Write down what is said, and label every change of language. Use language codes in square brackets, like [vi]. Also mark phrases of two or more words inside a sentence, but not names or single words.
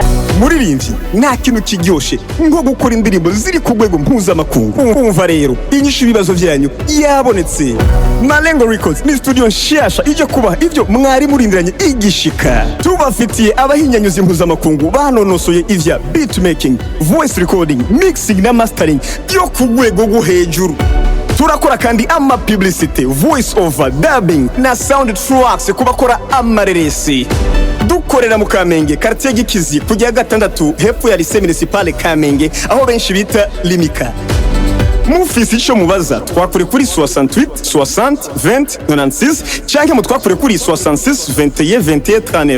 [rn] Muririmbyi nta kintu kiryoshe nko gukora indirimbo ziri ku rwego mpuzamakungu. Umva rero inyishu ibibazo vyanyu yabonetse. Marengo Records ni studio nshasha ije kubaha ivyo mwari murindiranye igishika. Tubafitiye abahinyanyuzi mpuzamakungu banonosoye ivya beatmaking, [en] voice recording, mixing [rn] na mastering byo ku rwego rwo hejuru. Turakora kandi ama [en] publicity, voice over, dubbing [rn] na [en] sound tracks [rn] kubakora amareresi. Dukorera mu Kamenge quartier Gikizi kujya gatandatu hepfo ya [fr] lycée municipale [rn] Kamenge aho benshi bita Limika. Mufisi ico mubaza twakure kuri 68 60 20 96 canke mutwakure kuri 66 21 21 39.